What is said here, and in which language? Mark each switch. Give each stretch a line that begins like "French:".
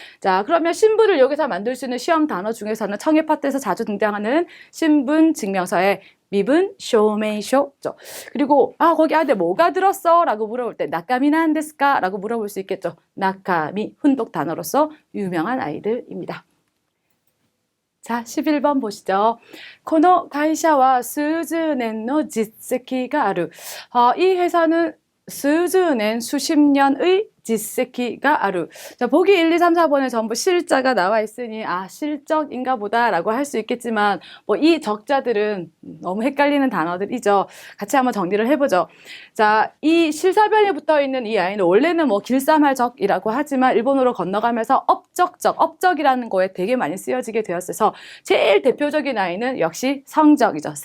Korean: 자, 그러면 신분을 여기서 만들 수 있는 시험 단어 중에서는 청해 파트에서 자주 등장하는 신분 증명서에 미분 쇼메이쇼죠. 그리고 거기 안에 뭐가 들었어? 라고 물어볼 때 나카미 난데스까? 라고 물어볼 수 있겠죠. 나카미 훈독 단어로서 유명한 아이들입니다. 자, 11번 보시죠.
Japanese: この会社は数十年の実績がある.
Korean: 이 회사는
Japanese: 数十年,
Korean: 수십 년의
Japanese: 実績がある.
Korean: 자, 보기 1, 2, 3, 4번에 전부 실자가 나와 있으니 실적인가 보다 라고 할 수 있겠지만 뭐 이 적자들은 너무 헷갈리는 단어들이죠. 같이 한번 정리를 해보죠. 자, 이 실사변에 붙어 있는 이 아이는 원래는 뭐 길쌈할적이라고 하지만 일본어로 건너가면서 업적이라는 거에 되게 많이 쓰여지게 되었어서 제일 대표적인 아이는 역시 성적이죠.